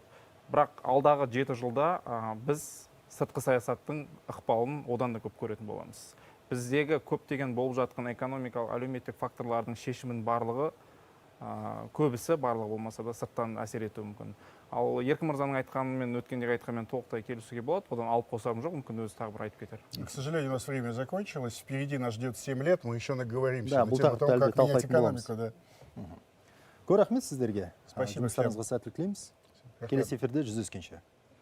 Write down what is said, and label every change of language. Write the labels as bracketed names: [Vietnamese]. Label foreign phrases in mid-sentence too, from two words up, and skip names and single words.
[Kazakh] Бірақ алдағы 7 жылда біз сыртқы саясаттың ықпалын одан да көп көретін боламыз. Біздегі көптеген болып жатқан экономикалық, әлеуметтік факторлардың шешімін барлығы, көбісі барлығы болмаса да сырттан әсер етуі мүмкін. Ал Еркін мырзаның айтқанымен, өткендегі айтқанмен толықтай келісуге болады, одан алып қосарым жоқ, мүмкін өзі тағы бір айтып кетер. [Russian] К сожалению, у нас время закончилось. Впереди нас ждет 7 лет, мы еще наговоримся Да, на [Kazakh] бұл [Russian] тему [Kazakh] тақырыпты [Russian] того, [Kazakh] әлбетте [Russian] как менять [Kazakh] талқылайтын [Russian] экономику. Да. [Kazakh] Көп рахмет сіздерге. [Russian] Спасибо [Kazakh] Жұмыстарыңызға сәттілік тілейміз. Келесі эфирде жүздескенше.